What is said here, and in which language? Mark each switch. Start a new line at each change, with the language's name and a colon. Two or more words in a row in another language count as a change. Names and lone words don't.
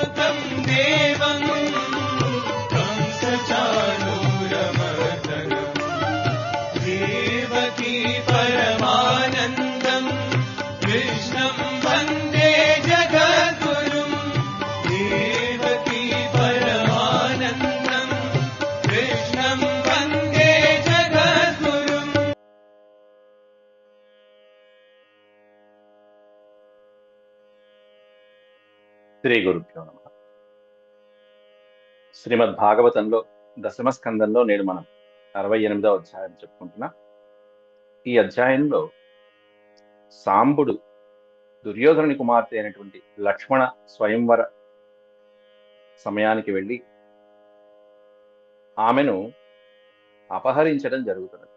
Sanskrit: देवं कंसचाणूरमर्दनम् देवकी परमानन्दम् कृष्णं वन्दे जगद्गुरुम् देवकी परमानन्दम् कृष्णं वन्दे जगद्गुरुम्। శ్రీ గురుభ్యో నమః.
Telugu: శ్రీమద్ భాగవతంలో దశమ స్కందంలో నేడు మనం 68వ అధ్యాయం చెప్పుకుంటున్నాం. ఈ అధ్యాయంలో సాంబుడు దుర్యోధనుని కుమార్తె అయినటువంటి లక్ష్మణ స్వయంవర సమయానికి వెళ్ళి ఆమెను అపహరించడం జరుగుతున్నది.